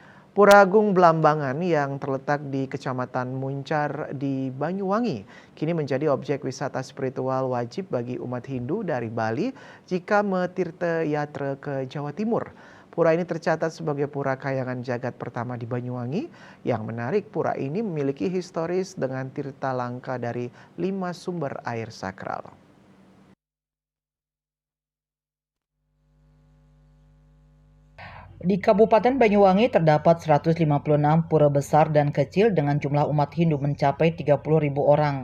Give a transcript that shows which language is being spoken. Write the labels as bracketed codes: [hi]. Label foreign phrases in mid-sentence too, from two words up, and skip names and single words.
[id] Pura Agung Blambangan yang terletak di Kecamatan Muncar di Banyuwangi kini menjadi objek wisata spiritual wajib bagi umat Hindu dari Bali jika [ban] metirta yatra [id] ke Jawa Timur. Pura ini tercatat sebagai pura [ban] kayangan jagat [id] pertama di Banyuwangi. Yang menarik, pura ini memiliki historis dengan tirta langka dari 5 sumber air sakral. Di Kabupaten Banyuwangi terdapat 156 pura besar dan kecil dengan jumlah umat Hindu mencapai 30.000 orang.